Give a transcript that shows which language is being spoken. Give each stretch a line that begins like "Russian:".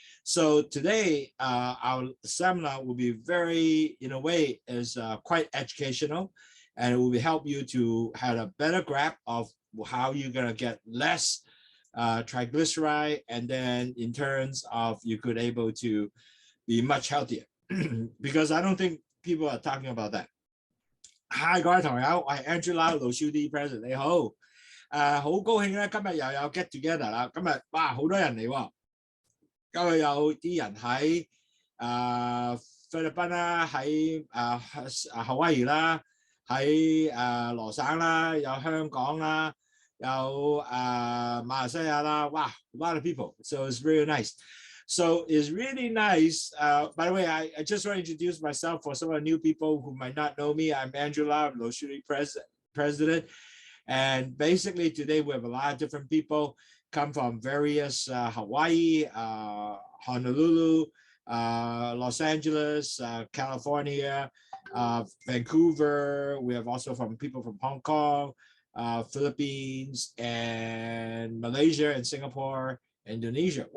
English: So today, our seminar will be very, in a way, is quite educational, and it will help you to have a better grasp of how you're gonna get less triglyceride, and then in terms of you could able to be much healthier. Because I don't think people are talking about that. Hi，
Cantonese: 各位朋友，我係
English: Angela Lowsutea President，
Cantonese: 你好。好高興咧，今日又有
English: get together
Cantonese: 啦。今日哇，好多人嚟喎。今日有啲人喺菲律賓啦，喺夏威夷啦，喺羅省啦，有香港啦，有馬來西亞啦。
English: 哇 ，a lot of people. So it's really nice. So it's really nice. By the way, I just want to introduce myself for some of the new people who might not know me. I'm Angela, I'm Lowsutea President. And basically today we have a lot of different people come from various Hawaii, Honolulu, Los Angeles, California, Vancouver. We have also from people from Hong Kong, Philippines, and Malaysia and Singapore, Indonesia.